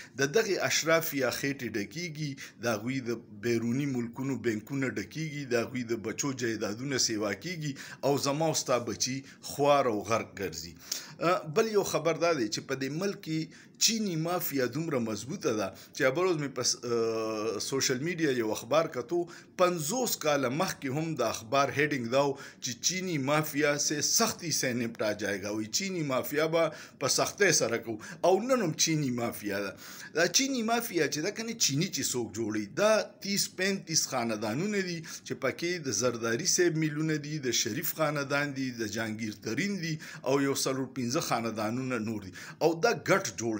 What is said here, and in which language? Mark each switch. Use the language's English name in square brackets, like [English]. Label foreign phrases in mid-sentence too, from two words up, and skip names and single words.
[Pashto] د دغې اشراف یا خېټې ډکیږي، د هغوی د بیروني ملکونو بینکونه ډکیږي، د هغوی د بچو جایدادونه سیوا کیږي او زما ستا بچی خوار او غرق ګرځي. بل یو خبر دا دی چې په دې ملک کې چینی مافیا دومره مضبوطه ده چې ابروز مې په [English] social media [Pashto] یو اخبار کتو 50 کاله مخکې هم د اخبار هیډینګ دا چې [Urdu] چینی مافیا سے سختی سے نپٹا جائے گا. [Pashto] وی چینی مافیا به په سختۍ سره کو او نن هم چینی مافیا ده. دا چینی مافیا چې دا کنه چینی چې څوک جوړي دا 30-35 خاندانونه دي چې پکې د زرداری صاحب میلونه دي، د شریف خاندان دي، د جهانگیر ترین دي او یو 15 خاندانونه نور دي او دا ګټ جوړ دي.